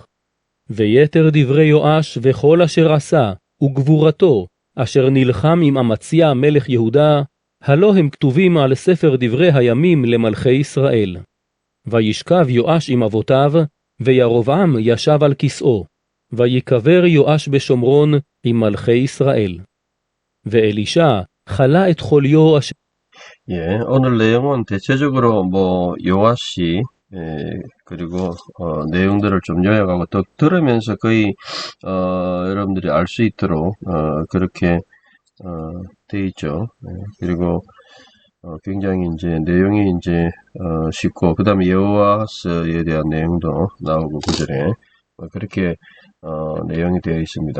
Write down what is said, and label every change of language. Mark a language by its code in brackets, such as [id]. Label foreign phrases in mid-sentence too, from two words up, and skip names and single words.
[he] ויתר דברי יואש וכל אשר עשה, וגבורתו, אשר נלחם עם אמציה מלך יהודה, הלא הם כתובים על ספר דברי הימים למלכי ישראל. וישכב יואש עם אבותיו, וירבעם ישב על כסאו, ויקבר יואש בשומרון עם מלכי ישראל. ואלישע חלה את חוליו אשר... [ko] 예, 오늘 내용은 대체적으로 요아시 그리고 내용들을 좀 요약하고 또 들으면서 거의 여러분들이 알 수 있도록 그렇게 돼 있죠. 그리고 굉장히 이제 내용이 이제 쉽고 그다음에 여호와스에 대한 내용도 나오고 구절에 그렇게 내용이 되어 있습니다.